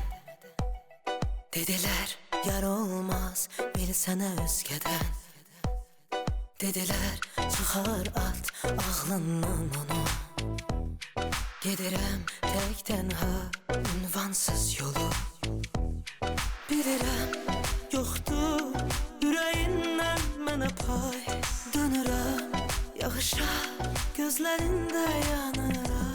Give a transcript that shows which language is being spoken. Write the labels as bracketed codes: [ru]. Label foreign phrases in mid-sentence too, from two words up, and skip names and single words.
[tr] Dediler yar olmaz bilsene özgeden. Dediler çıkar at ağlından onu. [az] Gedirəm tek tenha ünvansız yolu. Bilirəm yoxdur ürəyindən mənə pay. Dönürəm yağışa gözlərində yanıram.